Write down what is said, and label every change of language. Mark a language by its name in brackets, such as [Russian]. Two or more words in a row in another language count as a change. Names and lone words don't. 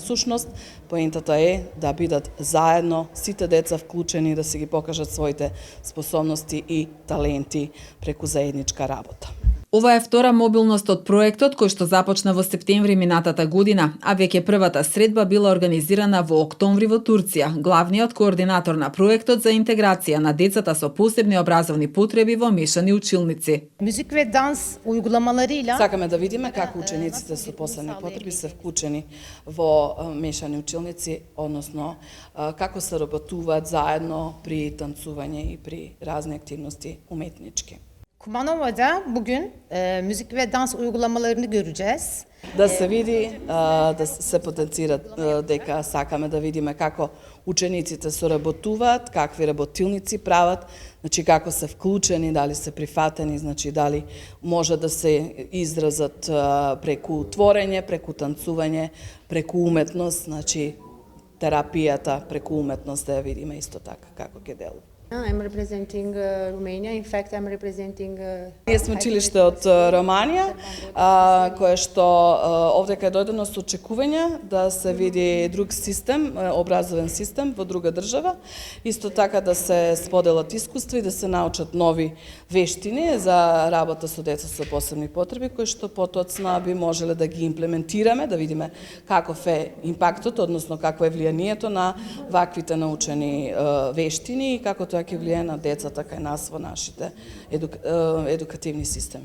[Macedonian] Всушност, поентата е да бидат заедно сите деца вклучени, да се ги покажат своите способности и таленти преку заедничка работа. Ова е втора мобилност од проектот кој што започна во септември минатата година, а веќе првата средба била организирана во октомври во Турција. Главниот координатор на проектот за интеграција на децата со посебни образовни потреби во мешани училници. [Turkish] Müzik ve dans uygulamalarıyla [Macedonian] Сакаме да видиме како учениците со посебни потреби се вклучени во мешани училници, односно како се работуваат заедно при танцување и при разни активности уметнички. [Turkish] Kumanova'da bugün müzik ve dans uygulamalarını göreceğiz. [Macedonian] Да се види, да се потенцира дека сакаме да видиме како учениците соработуваат, какви работилници прават, значи како се вклучени, дали се прифатени, значи дали може да се изразат преку творење, преку танцување, преку уметност, значи терапијата преку уметност да ја видиме исто така како ќе делува. [English] I'm representing Romania. In fact, I'm representing. [Macedonian] Ние сме училиште од Романија, кое што овдека е дојдено со очекување да се види друг систем, образовен систем во друга држава, исто така да се споделат искуства и да се научат нови вештини за работа со деца со посебни потреби, кои што потоцна би можеле да ги имплементираме, да видиме каков е импактот, односно какво е влијанието на ваквите научени вештини и како тоа ќе влијае на децата кај нас во нашите едукативни системи.